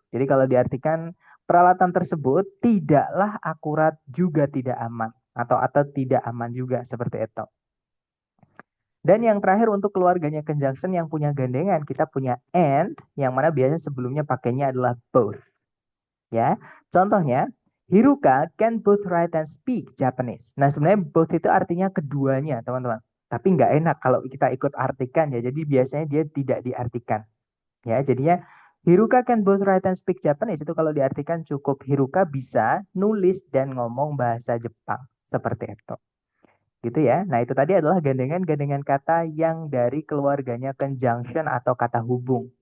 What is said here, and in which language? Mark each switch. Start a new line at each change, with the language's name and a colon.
Indonesian: Jadi kalau diartikan peralatan tersebut tidaklah akurat juga tidak aman atau tidak aman juga seperti itu. Dan yang terakhir untuk keluarganya conjunction yang punya gandengan kita punya and yang mana biasanya sebelumnya pakainya adalah both. Ya, contohnya
English: Hiruka can both write and speak Japanese.
Indonesian: Nah, sebenarnya both itu artinya keduanya, teman-teman. Tapi nggak enak kalau kita ikut artikan ya. Jadi biasanya dia tidak diartikan. Ya, jadinya
English: Hiruka can both write and speak Japanese
Indonesian: itu kalau diartikan cukup Hiruka bisa nulis dan ngomong bahasa Jepang. Seperti itu. Gitu ya. Nah, itu tadi adalah gandengan-gandengan kata yang dari keluarganya conjunction atau kata hubung.